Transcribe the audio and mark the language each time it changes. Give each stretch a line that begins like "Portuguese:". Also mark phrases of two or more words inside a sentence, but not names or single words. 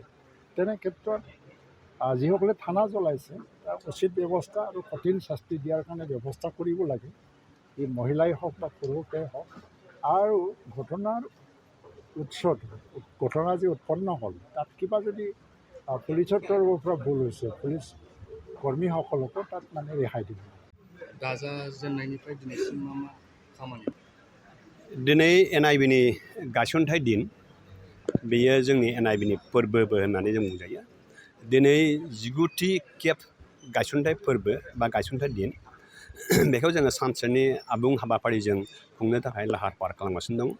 Assamese: তেনে ক্ষেত্ৰত যিসকলে থানা জ্বলাইছে তাৰ উচিত ব্যৱস্থা আৰু কঠিন শাস্তি দিয়াৰ কাৰণে ব্যৱস্থা কৰিব লাগে। এই মহিলাই হওক বা পুৰুষেই হওক। আৰু ঘটনাৰ উৎসত ঘটনা যে উৎপন্ন হ'ল তাত কিবা যদি পুলিচৰ তৰফৰ পৰা ভুল হৈছে, পুলিচ কৰ্মীসকলকো তাত মানে ৰেহাই দিব।
Bodo: गाजा जेननायनिफ्राय दिनैसिम मा मा खामानि? दिनै NIBनि गायसनथाइ दिन बेयो जोंनि NIBनि फोरबोबो होननानै जों बुंजायो। दिनै 19थि खेब गायसनथाय फोरबो बा गायसनथाय दिन बेखौ जोङो सानसेनि आबुं हाबाफारिजों खुंनो थाखाय लाहार फाहार खालामगासिनो दं।